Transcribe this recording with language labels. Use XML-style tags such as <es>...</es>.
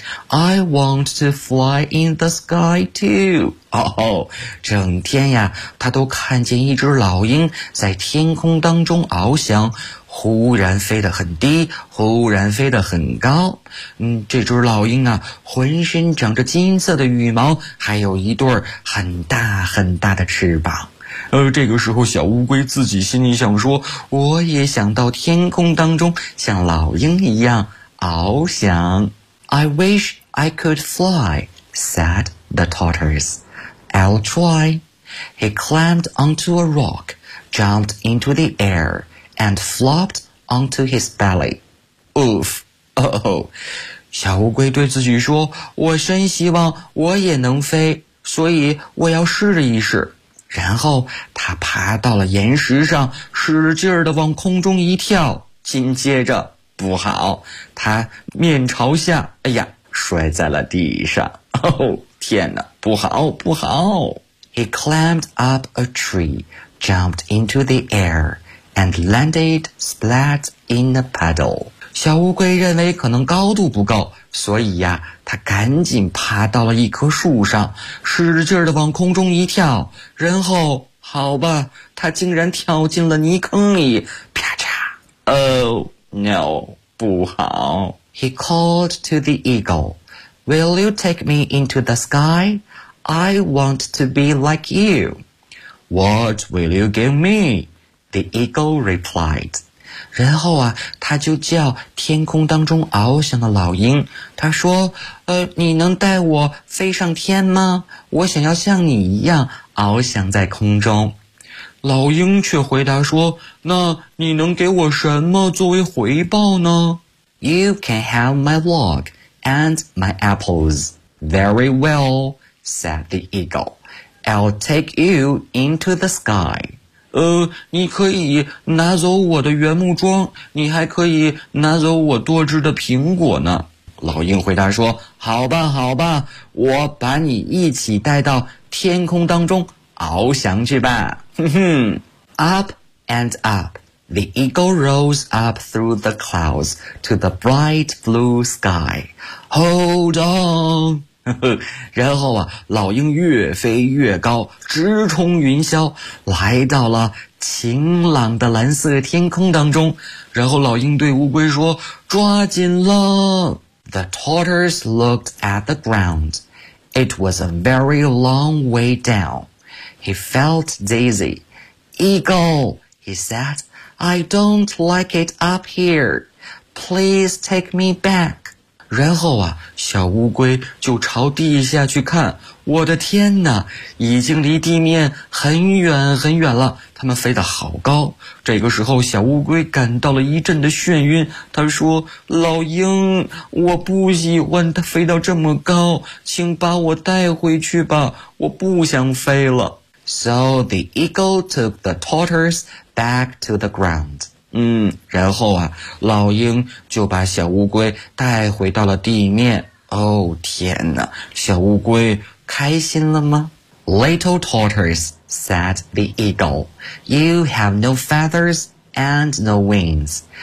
<en>I want to fly in the sky too.</en> <zh>整天呀，他都看见一只老鹰在天空当中翱翔，忽然飞得很低，忽然飞得很高。这只老鹰啊，浑身长着金色的羽毛，还有一对很大很大的翅膀。这个时候小乌龟自己心里想说，我也想到天空当中像老鹰一样翱翔。</zh> <en>I wish I could fly, said the tortoise. I'll try. He climbed onto a rock, jumped into the air, and flopped onto his belly.</en> <zh>Oof, oh, 小乌龟对自己说，我真希望我也能飞，所以我要试一试。然后他爬到了岩石上，使劲儿地往空中一跳，紧接着不好，他面朝下，哎呀，摔在了地上。哦，天哪，不好不好。</zh> <en>He climbed up a tree, jumped into the air, and landed splat in a puddle.</en> <zh>小乌龟认为可能高度不够，所以呀，它赶紧爬到了一棵树上，使劲地往空中一跳，然后，好吧，它竟然跳进了泥坑里，啪嚓 ！</zh> <en>Oh no，</en> <zh>不好</zh> <en>！He called to the eagle, "Will you take me into the sky? I want to be like you." "What will you give me?" the eagle replied.</en> <zh>然后啊，他就叫天空当中翱翔的老鹰，他说你能带我飞上天吗？我想要像你一样翱翔在空中。老鹰却回答说，那你能给我什么作为回报呢？</zh> <en>You can have my log and my apples. Very well, said the eagle. I'll take you into the sky.</en> <zh>你可以拿走我的原木桩，你还可以拿走我多汁的苹果呢。老鹰回答说，好吧好吧，我把你一起带到天空当中翱翔去吧。</zh> <en>Up and up, the eagle rose up through the clouds to the bright blue sky. Hold on.</en> <zh>然后啊，老鹰越飞越高，直冲云霄，来到了晴朗的蓝色天空当中。然后老鹰对乌龟说，抓紧了。</zh> <en>The tortoise looked at the ground. It was a very long way down. He felt dizzy. Eagle, he said, I don't like it up here. Please take me back.</en> <zh>然后啊，小乌龟就朝地下去看，我的天哪，已经离地面很远很远了，它们飞得好高。这个时候小乌龟感到了一阵的眩晕，它说，老鹰，我不喜欢它飞到这么高，请把我带回去吧，我不想飞了。</zh> <en>So the eagle took the tortoise back to the ground.</en> <zh>然后啊，老鹰就把小乌龟带回到了地面。哦，天哪，小乌龟开心了吗？</zh> <en>Little tortoise, said the eagle, you have no feathers and no wings.</en>